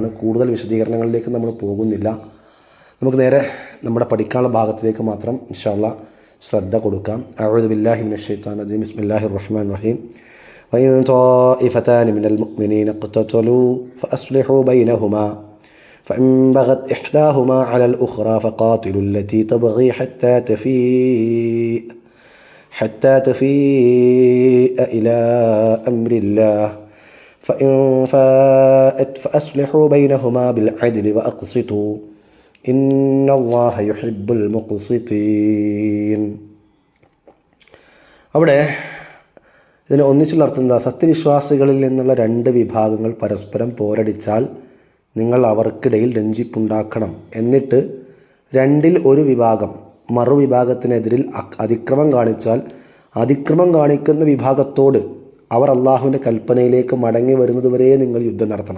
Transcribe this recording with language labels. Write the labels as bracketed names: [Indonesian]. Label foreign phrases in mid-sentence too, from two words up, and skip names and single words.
[Malayalam] കൂടുതൽ വിശദീകരണങ്ങളിലേക്ക് നമ്മൾ പോകുന്നില്ല. നമുക്ക് നേരെ നമ്മുടെ പഠിക്കാനുള്ള ഭാഗത്തിലേക്ക് മാത്രം [Arabic] إن شاء الله [Malayalam] ശ്രദ്ധ കൊടുക്കാം. [Arabic] أعوذ بالله من الشيطان الرجيم بسم الله الرحمن الرحيم وإن طائفتان من المؤمنين اقتتلوا فأصلحوا بينهما فإن بغت إحداهما على الأخرى فقاتلوا التي تبغي حتى تفيء إلى أمر الله فإن فاءت فأصلحوا بينهما بالعدل وأقسطوا إن الله يحب المقسطين. [Malayalam] അവിടെ ഇതിന് ഒന്നിച്ചുള്ള അർത്ഥം എന്താ? സത്യവിശ്വാസികളിൽ നിന്നുള്ള 2 വിഭാഗങ്ങൾ പരസ്പരം പോരടിച്ചാൽ നിങ്ങൾ അവർക്കിടയിൽ രഞ്ജിപ്പുണ്ടാക്കണം. എന്നിട്ട് 2-ൽ 1 വിഭാഗം മറുവിഭാഗത്തിനെതിരിൽ അതിക്രമം കാണിച്ചാൽ അതിക്രമം കാണിക്കുന്ന വിഭാഗത്തോട് അവർ അള്ളാഹുവിൻ്റെ കൽപ്പനയിലേക്ക് മടങ്ങി വരുന്നതുവരെ നിങ്ങൾ യുദ്ധം നടത്തണം.